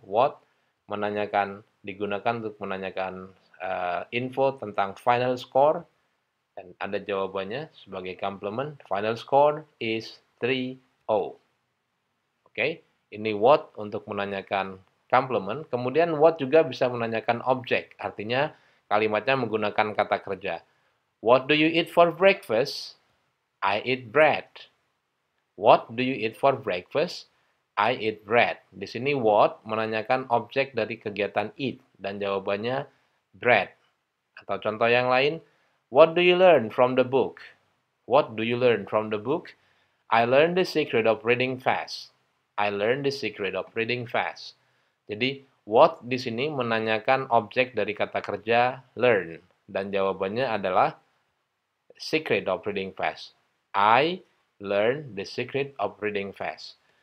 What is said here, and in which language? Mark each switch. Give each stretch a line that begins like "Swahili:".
Indonesian: What digunakan untuk menanyakan info tentang final score, dan ada jawabannya sebagai complement.
English: Final score is 3-0.
Indonesian: Oke, ini what untuk menanyakan complement. Kemudian what juga bisa menanyakan objek, artinya kalimatnya menggunakan kata kerja.
English: What do you eat for breakfast? I eat bread. What do you eat for breakfast? I eat bread.
Indonesian: Di sini what menanyakan objek dari kegiatan eat dan jawabannya bread. Atau contoh yang lain,
English: what do you learn from the book? What do you learn from the book? I learned the secret of reading fast. I learned the secret of reading fast.
Indonesian: Jadi what di sini menanyakan objek dari kata kerja learn dan jawabannya adalah
English: secret of reading fast. I learn the secret of reading fast.